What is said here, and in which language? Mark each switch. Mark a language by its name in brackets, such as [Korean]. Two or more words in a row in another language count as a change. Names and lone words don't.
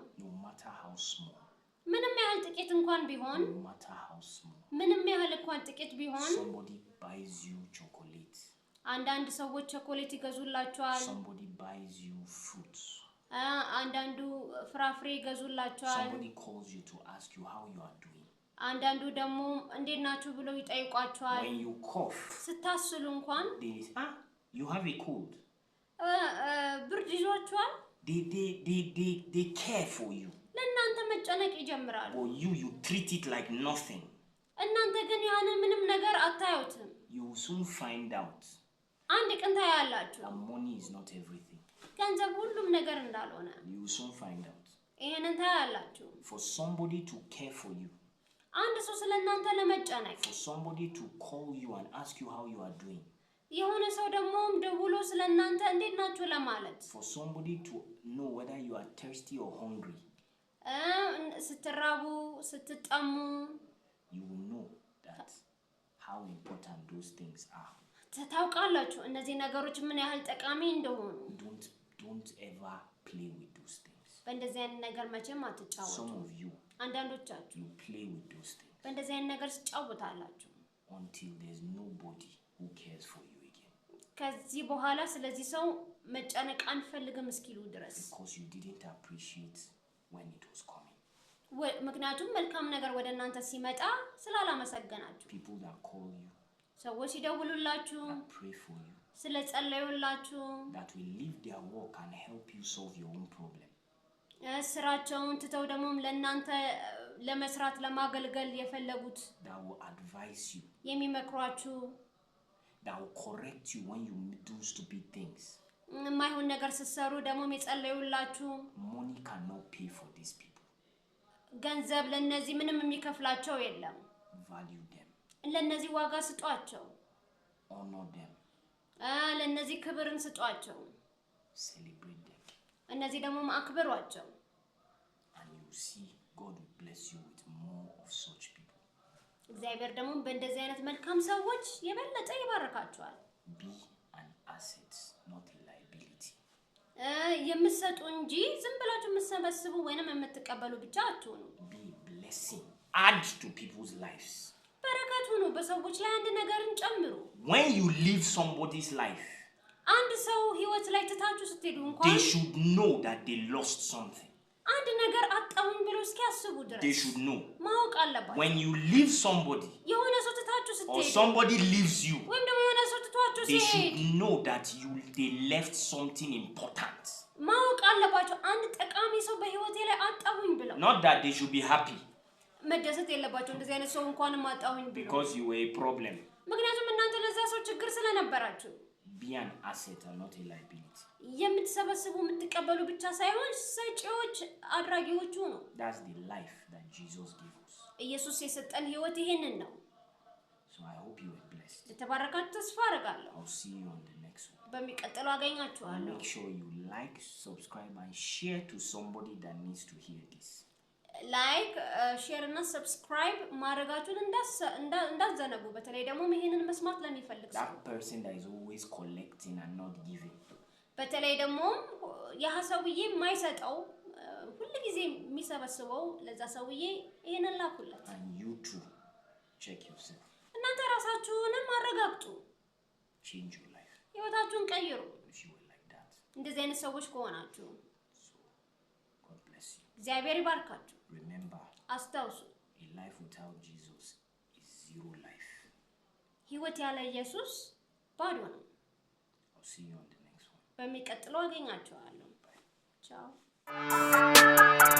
[English] No matter how small. [Amharic] ምንም ያህል ጥቂት እንኳን ቢሆን [English] No matter how small. [Amharic] ምንም ያህል እንኳን ጥቂት ቢሆን [English] Somebody buys you chocolate. [Amharic] አንዳንድ ሰዎች ቸኮሌት ይገዙላችኋል። [English] Somebody buys you fruits. [Amharic] አንዳንዱ ፍራፍሬ ይገዙላችኋል። [English] Somebody calls you to ask you how you are doing. [Amharic] አንዳንዱ ደግሞ እንዴት ናችሁ ብለው ይጠይቋችኋል። [English] When you cough, [Amharic] ስታስሉ እንኳን [English] they say, you have a cold. [Amharic] ብርድ ይዟችኋል። [English] They care for you. [Amharic] ለእናንተ መጨነቅ ይጀምራሉ። [English] But you treat it like nothing. [Amharic] እናንተ ግን ያንን ምንም ነገር አታዩትም። [English] You will soon find out [Amharic] አንድ ቀን ታያላችሁ [English] that money is not everything. [Amharic] ገንዘብ ሁሉም ነገር እንዳልሆነ። [English] You will soon find out. [Amharic] ይሄንን ታያላችሁ። [English] For somebody to care for you, [Amharic] አንድ ሰው ስለእናንተ ለመጨነቅ፣ [English] for somebody to call you and ask you how you are doing, [Amharic] የሆነ ሰው ደግሞ ደውሎ ስለእናንተ እንዴት ናችሁ ለማለት፣ [English] for somebody to know whether you are thirsty or hungry, [Amharic] ስትራቡ ስትጠሙ, [English] you will know that how important those things are. [Amharic] ታውቃላችሁ እነዚህ ነገሮች ምን ያህል ጠቃሚ እንደሆኑ። [English] Don't ever play with those things. [Amharic] በእንደዚህ አይነት ነገር መቼም አትጫወቱ። [English] Some of you, [Amharic] አንዳንዶቻችሁ [English] you play with those things [Amharic] በእንደዚህ አይነት ነገር ትጫወታላችሁ [English] until there's nobody who cares for you again. [Amharic] ከዚህ በኋላ ስለዚህ ሰው መጨነቅ አንፈልግም እስኪሉ ድረስ። [English] Because you didn't appreciate when it was coming. [Amharic] ምክንያቱም መልካም ነገር ወደ እናንተ ሲመጣ ስላላመሰገናችሁ። [English] People that call you, [Amharic] ሰዎች ሲደውሉላችሁ፣ [English] that pray for you, [Amharic] ስለጸለዩላችሁ [English] that will leave their work and help you solve your own problem. [Amharic] ስራቸውን ትተው ደግሞ ለእናንተ ለመስራት ለማገልገል የፈለጉት [English] that will advise you, [Amharic] የሚመክሯችሁ [English] that will correct you when you do stupid things. [Amharic] የማይሆን ነገር ስትሰሩ ደግሞ የጸለዩላችሁ [English] Money cannot pay for these people. [Amharic] ገንዘብ ለነዚህ ምንም የሚከፍላቸው የለም። [English] Value them. [Amharic] ለነዚህ ዋጋ ስጧቸው። [English] Honor them. [Amharic] ለነዚህ ክብርን ስጧቸው። [English] Celebrate them. [Amharic] እነዚህ ደግሞ ማክበሯቸው። [English] And you see God will bless you with more of such people. [Amharic] እግዚአብሔር ደግሞ በእንደዚህ አይነት መልካም ሰዎች የበለጠ ይባርካቸዋል። [English] Be an asset, not a liability. [Amharic] የምትሰጡ እንጂ ዝም ብላችሁ የምትሰበስቡ ወይንም የምትቀበሉ ብቻ አትሁኑ። [English] Be a blessing. Add to people's lives. [Amharic] በረከት ሁኑ። በሰዎች ላይ አንድ ነገርን ጨምሩ። [English] When you live somebody's life, [Amharic] አንድ ሰው ህይወት ላይ ትታችሁ ስትሄዱ እንኳን [English] they should know that they lost something. [Amharic] አንድ ነገር አጣሁኝ ብለው እስኪያስቡ ድረስ [English] They should know. [Amharic] ማወቅ አለባቸው። [English] When you leave somebody [Amharic] የሆነ ሰው ትታችሁ [English] or [Amharic] ስትሄዱ [English] somebody leaves you, [Amharic] ወይም ደግሞ የሆነ ሰው ትቷችሁ [English] they [Amharic] ሲሄድ [English] should know that they left something important. [Amharic] ማወቅ አለባቸው። አንድ ጠቃሚ ሰው በህይወቴ ላይ አጣሁኝ ብለው [English] Not that they should be happy [Amharic] መደሰት የለባቸው። እንደዚህ አይነት ሰው እንኳንም አጣሁኝ ብለው [English] because you were a problem. [Amharic] ምክንያቱም እናንተ ለዛ ሰው ችግር ስለነበራችሁ። [English] Be an asset and not a liability. [Amharic] የምትሰበስቡ የምትቀበሉ ብቻ ሳይሆን ሰጪዎች አድራጊዎቹ ነው። [English] That's the life that Jesus gave us. [Amharic] ኢየሱስ የሰጠን ህይወት ይሄንን ነው። [English] So I hope you are blessed. [Amharic] ለተባረካችሁ ተስፋ አደርጋለሁ። [English] I'll see you on the next one. [Amharic] በሚቀጥለው አገኛችኋለሁ። [English] Make sure you like, subscribe and share to somebody that needs to hear this. like share [Amharic] እና ሰብስክራይብ ማድረጋችሁን እንዳትዘነጉ። በተለይ ደግሞ ይሄንን መስማት ለሚፈልግ ሰው [English] That person that is always collecting and not giving. [Amharic] በተለይ ደግሞ ያ ሰውዬ የማይሰጠው ሁሉ ጊዜ የሚሰበስበው ለዛ ሰውዬ ይሄንን ላኩለት። [English] And you too, check yourself. [Amharic] እናንተ ራሳችሁንም አረጋግጡ። [English] Change your life [Amharic] ህይወታችሁን ቀይሩ። [English] if you were like that. [Amharic] እንደዚህ አይነት ሰዎች ከሆናችሁ [English] So, God bless you. [Amharic] እግዚአብሔር ይባርካችሁ። [English] Remember, [Amharic] አስታውሱ፣ [English] a life without Jesus is zero life. [Amharic] ህይወት ያለ ኢየሱስ ባዶ ነው። [English] I'll see you on the next one. [Amharic] በሚቀጥለው አገኛችኋለሁ። ቻው።